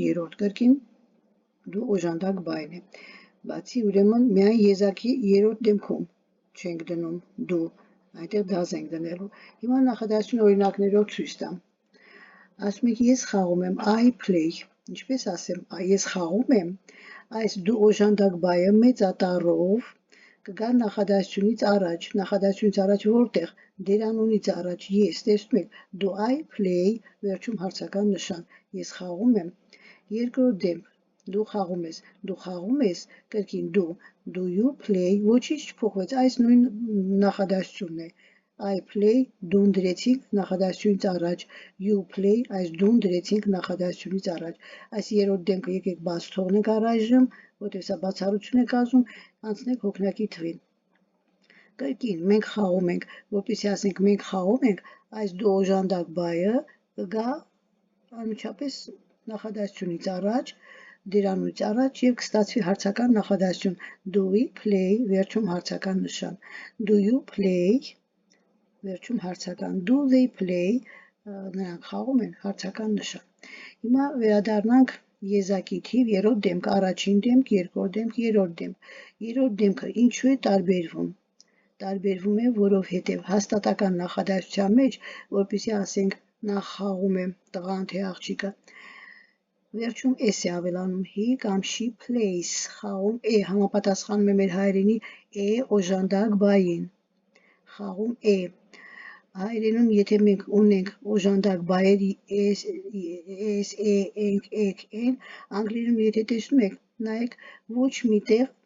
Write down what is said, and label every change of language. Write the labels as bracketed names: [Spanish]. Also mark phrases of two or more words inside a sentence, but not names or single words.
[Armenian] երրորդ կրկին դու օժանդակ բայն է։ Բացի ուրեմն միայն եզակի երրորդ դեմքում չենք դնում դու, այնտեղ դազ ենք դնելու։ Հիմա նախադասություն օրինակներով ցույց տամ։ Ասում եք ես խաղում եմ, [English] I play, [Armenian] ինչպես ասեմ, ես խաղում եմ, այս դու օժանդակ բայը մեծատառով կգա նախադասությունից առաջ որտեղ դերանունից առաջ ես, տեսնում եք, [English] do I play, [Armenian] վերջում հարցական նշան, ես խաղում եմ, երկրորդ դեմք, դու խաղում ես, կրկին դու, [English] do you play, [Armenian] ոչինչ չփոխվեց, այս նույն նախադասությունն է, [English] I play, [Armenian] դուն դրեցինք նախադասությունից առաջ, [English] you play, [Armenian] այս դուն դրեցինք նախադասությունից առաջ, այս երրորդ դեմքը եկեք բաց թողնենք առայժմ, որտեղ սա բացառություն է կազմում, անցնենք հոգնակի թվին։ Կրկին մենք խաղում ենք, որպեսզի ասենք մենք խաղում ենք, այս դու օժանդակ բայը կգա անմիջապես նախադասությունից առաջ, դերանունից առաջ եւ կստացվի հարցական նախադասություն [English] do we play, [Armenian] վերջում հարցական նշան, [English] do you play, [Armenian] վերջում հարցական, [English] do they play, [Armenian] նրանք խաղում են, հարցական նշան։ Հիմա վերադառնանք եզակի թիվ, երրորդ դեմք, առաջին դեմք, երկրորդ դեմք, երրորդ դեմք։ Երրորդ դեմքը ինչու է տարբերվում։ տարբերվում է, որովհետև հաստատական նախադասության մեջ, որպեսզի ասենք նա խաղում է տղան թե աղջիկը, վերջում s է ավելանում, he կամ [English] she plays, [Armenian] խաղում է, համապատասխանում է մեր հայերենի օժանդակ բային, խաղում է։ Հայերենում եթե մենք ունենք օժանդակ բայեր s, ենք, եք, են, անգլերենում եթե տեսնում եք, նայեք ոչ միտեղ